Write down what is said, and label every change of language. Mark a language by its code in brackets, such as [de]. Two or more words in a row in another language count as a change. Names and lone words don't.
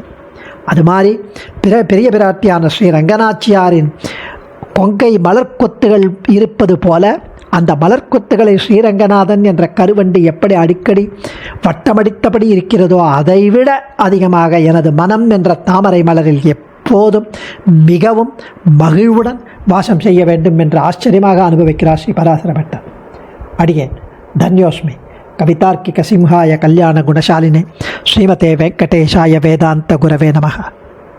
[ta] அது மாதிரி பெரிய பிராட்டியான ஸ்ரீ ரங்கநாச்சியாரின் கொங்கை மலர்கொத்துகள் இருப்பது போல அந்த மலர்கொத்துகளை ஸ்ரீரங்கநாதன் என்ற கருவண்டி எப்படி அடிக்கடி வட்டமடித்தபடி இருக்கிறதோ அதைவிட அதிகமாக எனது மனம் என்ற தாமரை மலரில் எப்போதும் மிகவும் மகிழ்வுடன் வாசம் செய்ய வேண்டும் என்று ஆச்சரியமாக அனுபவிக்கிறார் ஸ்ரீ பராசர பட்டர். அடியேன் தன்யோஸ்மி. [sa] कवितार्किक सिंहाय कल्याण गुणशालिने श्रीमते वेङ्कटेशाय वेदान्त गुरवे नमः.